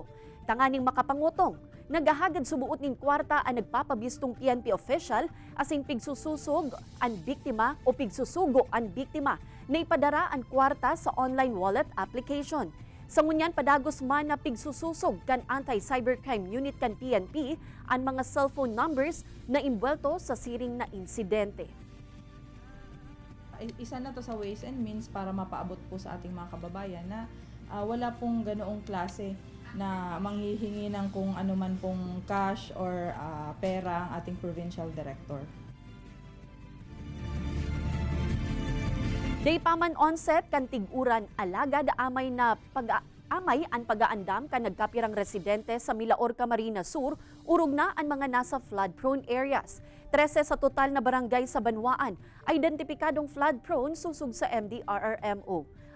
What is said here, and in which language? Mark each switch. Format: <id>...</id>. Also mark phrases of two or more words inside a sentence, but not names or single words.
<bik>Tanganing makapangutong, nagahagad subuot nin kwarta ang nagpapabistong PNP official asing pigsususog ang biktima o pigsusugo ang biktima na ipadara ang kwarta sa online wallet application. Sa ngunyan padagos man na pigsususog kan Anti-Cybercrime Unit kan PNP ang mga cellphone numbers na imbwelto sa siring na insidente.</bik> <tl>Isa na to sa</tl> <en>ways and means</en> <tl>para mapaabot po sa ating mga kababayan na wala pong ganoong klase na manghihingi ng kung ano man pong cash or pera ang ating provincial director.</tl> <bik>Day paman onset kan tiguran alagad amay na amay ang pag-aandam kan nagkapirang residente sa Milaor, Camarines Sur, urog na ang mga nasa</bik> <en>flood-prone areas.</en> <bik>13 sa total na barangay sa Banwaan, identipikadong flood-prone susug sa MDRRMO.</bik>